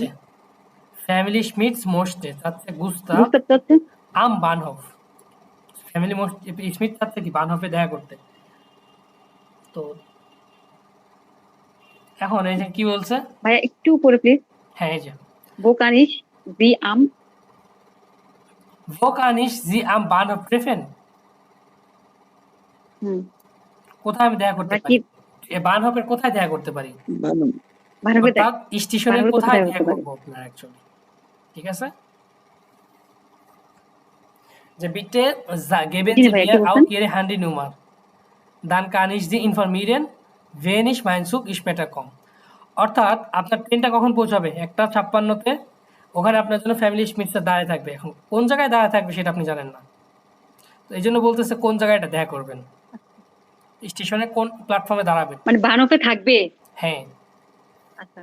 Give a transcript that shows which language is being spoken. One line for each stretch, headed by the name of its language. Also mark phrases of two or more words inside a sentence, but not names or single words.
Bangla: ফ্যামিলি স্মিথস মোস্টে চাচ্ছে গুস্তাভ চাচ্ছে
German: am Bahnhof.
Bangla: ফ্যামিলি স্মিথ চাচ্ছে কি বানহফে দেখা করতে। তো এখন এই যে কি বলছে? ভাইয়া একটু উপরে প্লিজ। হ্যাঁ, এই যে জি আম
German: Wo kann ich Sie am Bahnhof treffen? হুম
Bangla: কোথায় আমি দেখা করতে আমরা পারি? কি এ বানহফের কোথায় দেখা করতে পারি? বানবে অর্থাৎ স্টেশনের বানবে কোথায় কোথায় দেখা করতে পারি করবো আপনার অ্যাকচুয়ালি, ঠিক আছে? যে
German: bitte geben
Bangla: জি
German: Sie
Bangla: ভাইয়া
German: mir
Bangla: কি
German: auch
Bangla: বলছেন
German: Ihre Handynummer. Dann kann ich Sie informieren, wenn ich mein Zug später komme.
Bangla: অর্থাৎ আপনার ট্রেনটা কখন পৌঁছাবে? 1:56-তে। ওখানে আপনার জন্য ফ্যামিলি স্মিথসে দাঁড়িয়ে থাকবে। এখন কোন জায়গায় দাঁড়িয়ে থাকবে সেটা আপনি জানেন না। তো এই জন্য বলতেছে কোন জায়গায় এটা দেখা করবেন, স্টেশনে কোন প্ল্যাটফর্মে দাঁড়াবেন। মানে বানবে থাকবে হ্যাঁ, আচ্ছা